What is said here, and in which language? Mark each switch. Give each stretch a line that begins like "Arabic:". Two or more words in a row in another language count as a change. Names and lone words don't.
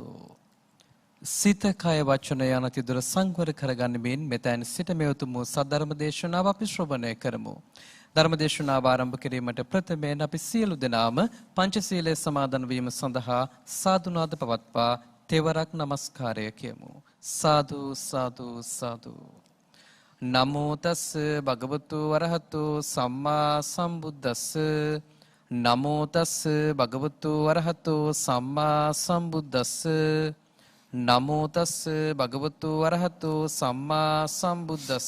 Sinhala: සිත කය වචන යන තිදුර සංවර කරගන්නමින් මෙතැන් සිට මේ උතුම් සද්ධර්ම දේශනාව අපි ශ්‍රවණය කරමු. ධර්ම දේශනාව ආරම්භ කිරීමට ප්‍රථමයෙන් අපි සියලු දෙනාම පංචශීලයේ සමාදන් වීම සඳහා සාදුනාද පවත්වා තෙවරක් නමස්කාරය කියමු. සාදු සාදු සාදු.
Pali: නමෝ තස් භගවතු වරහතු සම්මා සම්බුද්දස්ස නමෝ තස් භගවතු වරහතෝ සම්මා සම්බුද්දස්ස නමෝ තස් භගවතු වරහතෝ සම්මා සම්බුද්දස්ස